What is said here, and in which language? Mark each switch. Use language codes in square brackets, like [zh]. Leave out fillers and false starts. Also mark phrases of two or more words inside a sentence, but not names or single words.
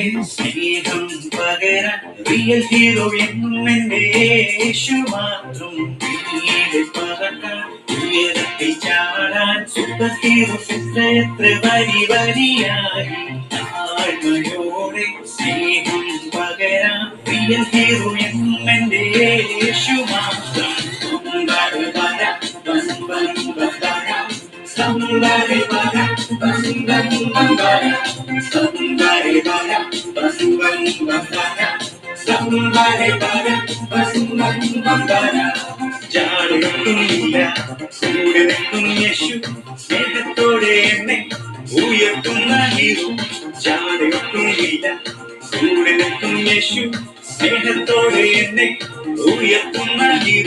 [ml] സ്നേഹം പകരാൻ [en] real hero [ml] എന്നും എന്റെ യേശു മാത്രം കീഴിൽ പറക്കാൻ ഉയരത്തിൽ ചാടാൻ [en] super heroes [ml] എത്ര വരി വരിയായി താഴ്മയോടെ സ്നേഹം പകരാൻ [en] real hero [ml] എന്നും എന്റെ യേശു മാത്രം Somebody bara, bam bam bam bara. Somebody bara, bam bam bam bara. Somebody bara, bam bam bam bara. ജാടയൊട്ടുമില്ല കൂടെ നിൽക്കും യേശു സ്നേഹത്തോടെ എന്നെ ഉയർത്തുന്ന ഹീറോ ജാടയൊട്ടുമില്ല കൂടെ നിൽക്കും യേശു സ്നേഹത്തോടെ എന്നെ ഉയർത്തുന്ന ഹീറോ